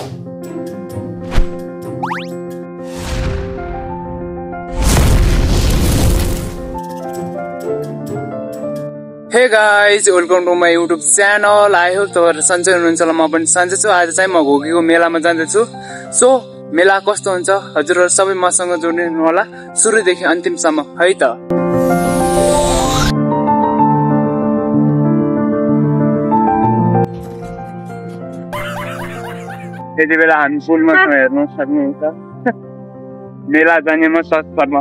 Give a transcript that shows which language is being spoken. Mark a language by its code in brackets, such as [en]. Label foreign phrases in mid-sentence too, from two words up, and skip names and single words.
[en] Hey guys, welcome to my YouTube channel. I hope [ne] तपाईहरु सन्चै हुनुहुन्छ होला। म पनि सन्चै छु। आज चाहिँ म घोकीको मेलामा जाँदैछु। सो मेला कस्तो हुन्छ हजुरहरु सबै मसँग जोडिनु होला सुरुदेखि अन्तिमसम्म है त। यति बेला हामी पुलमा छौं हेर्न सक्नुहुन्छ। मेला जाने म सस्तरमा